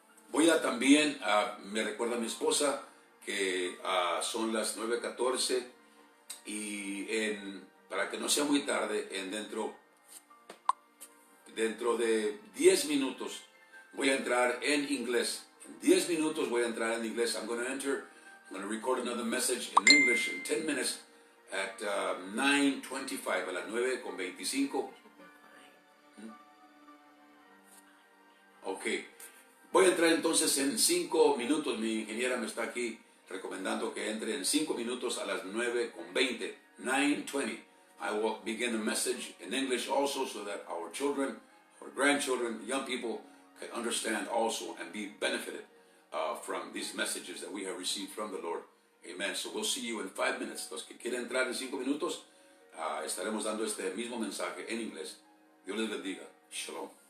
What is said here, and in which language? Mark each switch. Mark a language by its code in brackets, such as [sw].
[es] Voy a también, me recuerda mi esposa que son las 9:14, y para que no sea muy tarde, dentro de 10 minutos voy a entrar en inglés. En 10 minutos voy a entrar en inglés. [en] I'm going to record another message in English in 10 minutes at 9:25, [es] a las 9:25. Ok. Voy a entrar entonces en 5 minutos. Mi ingeniera me está aquí recomendando que entre en 5 minutos a las 9:20. 9:20. [en] I will begin the message in English also, so that our children, our grandchildren, young people can understand also and be benefited from these messages that we have received from the Lord. Amen. So we'll see you in 5 minutes. [es] Los que quieren entrar en 5 minutos, estaremos dando este mismo mensaje en inglés. Dios les bendiga. Shalom.